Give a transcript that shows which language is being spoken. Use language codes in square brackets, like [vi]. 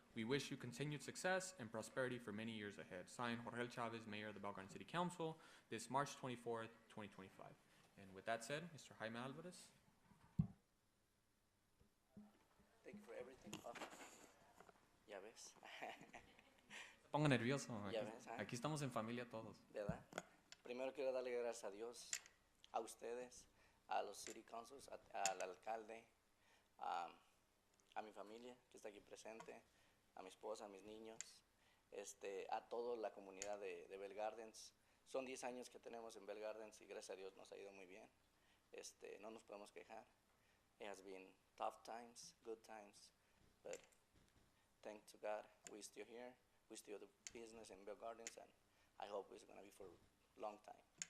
[en] We wish you continued success and prosperity for many years ahead. Signed, Jorge Chavez, Mayor of the Bell Garden City Council, this March 24th, 2025. And with that said, Mr. Jaime Alvarez. Thank you for everything. [es] Oh, ya ves. Ponga nervioso. Ya ves, ¿ah? Aquí estamos en familia todos. ¿Verdad? Primero quiero darle gracias a Dios, a ustedes, a los [en] city councils, [es] al alcalde, a mi familia que está aquí presente, a mi esposa, a mis niños, a toda la comunidad de Bell Gardens. Son 10 años que tenemos en Bell Gardens y gracias a Dios nos ha ido muy bien. No nos podemos quejar. [en] It has been tough times, good times, but thanks to God, we're still here. We still do business in Bell Gardens, and I hope it's going to be for a long time.